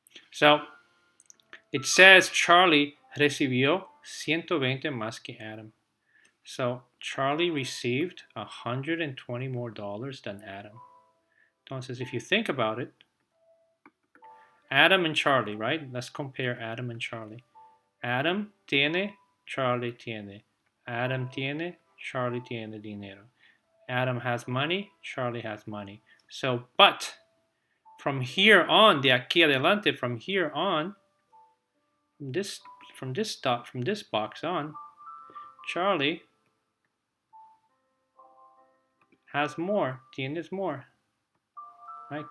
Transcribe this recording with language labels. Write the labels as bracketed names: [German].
[English] So it says Charlie [Spanish] recibió 120 más que [English] Adam. So Charlie received $120 more than Adam. Entonces, if you think about it, Adam and Charlie, right? Let's compare Adam and Charlie. [Spanish] Adam tiene, Charlie tiene. Adam tiene, Charlie tiene dinero. [English] Adam has money, Charlie has money. So, but from here on, [Spanish] de aquí adelante, [English] from here on, from this box on, Charlie has more, [Spanish] tienes [English] more. Right?